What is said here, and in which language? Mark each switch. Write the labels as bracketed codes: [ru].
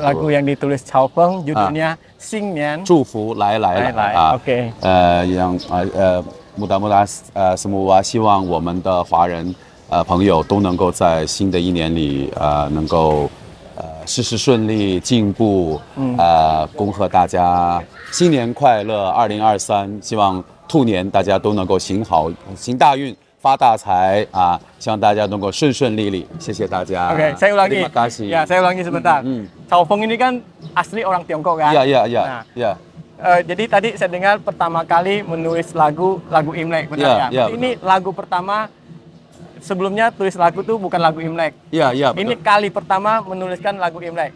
[id] Lagu yang ditulis Cao Feng judulnya 新年 [zh] 祝福来来来 [id] Oke. yang mudah-mudahan semua [zh] 希望我们的华人朋友都能够在新的一年里能够事事顺利进步恭贺大家新年快乐2023希望兔年大家都能够行好行大运 发大财希望大家能够顺顺利利谢谢大家 [id] Oke, saya ulangi. Terima kasih. Ya, saya ulangi sebentar. Cao Feng ini kan asli orang Tiongkok kan? Iya. Jadi tadi saya dengar pertama kali menulis lagu Imlek, benar ya? Ini lagu pertama. Sebelumnya tulis lagu tuh bukan lagu Imlek. Iya, betul. Ini kali pertama menuliskan lagu Imlek.